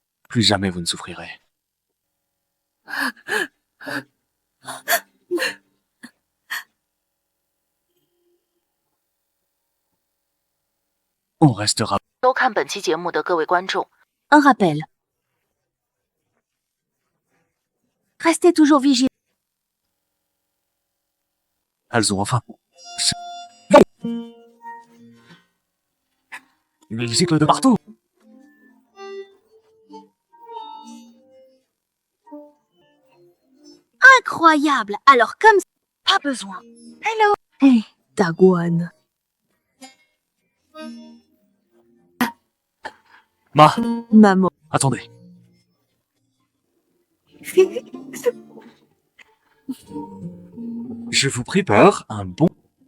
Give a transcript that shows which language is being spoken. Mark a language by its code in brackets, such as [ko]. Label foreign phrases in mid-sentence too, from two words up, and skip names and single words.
[fr] Plus jamais vous ne souffrirez. On restera. [zh] 收看本期节目的各位观众， [fr] Un rappel. Restez toujours vigilants. Elles ont enfin. Ils giclent de partout. Incroyable. Alors comme Pas besoin. [zh] Hey, 大官， [fr] Ma, maman， attendez. Je vous prépare un bon